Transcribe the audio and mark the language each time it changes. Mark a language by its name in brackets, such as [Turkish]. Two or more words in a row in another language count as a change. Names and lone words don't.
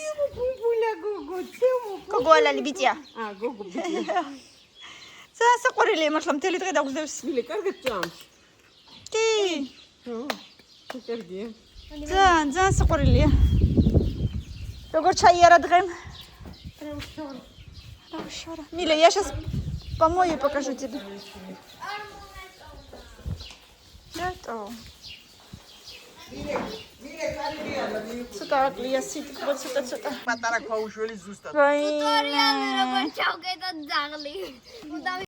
[Georgian] ბუბულა გოგო, გოგო ალალი ბიჭია. გოგო ბიჭია. საყვარელია მართლა მთელი დღე დაგვდევს. მილე კარგად ჭამს. კი. კარგია. ძალიან საყვარელია. როგორ ჩაიარა დღემ? [Russian] Хорошо. Миля, я сейчас помою и покажу тебе. Готово. [Georgian] ცოტა აკლია სიტყვა, ცოტა. პატარა ქვაუშველი ზუსტად. ვაი. როგორ ჩავკეტოთ ძაღლი.